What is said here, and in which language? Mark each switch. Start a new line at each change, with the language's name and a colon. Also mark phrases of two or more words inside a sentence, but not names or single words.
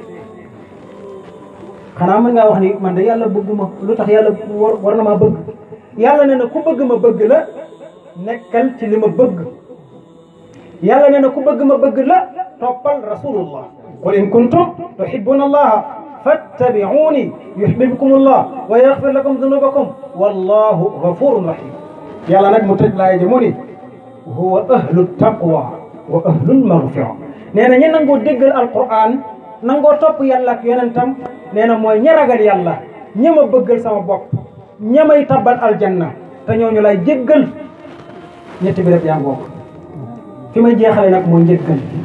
Wolof: xanaa mën ngaa wax ni man de yàlla bëgguma lu tax yàlla war na maa bëgg yàlla nee na ku bëgg ma bëgg la nekkal ci li ma bëgg yàlla nee na ku bëgg ma bëgg la toppal
Arabic: رسول الله قل إن كنتم تحبون الله فاتبعوني يحببكم الله ويغفر لكم ذنوبكم والله غفور رحيم
Wolof: yàlla nag mu tëj laay ji mu ni
Arabic: هو أهل التقوى وأهل المغفرة
Wolof: nee na ñi nangoo déggal alquran nangoo topp yàlla ak yonentam nee na mooy ñi ragal yàlla ñi ma bëggal sama bopp ñi may tabbal aljanna te ñooñu lay jéggal ñetti bi rek yaa ngoog fi may jeexale nag mooy njéggal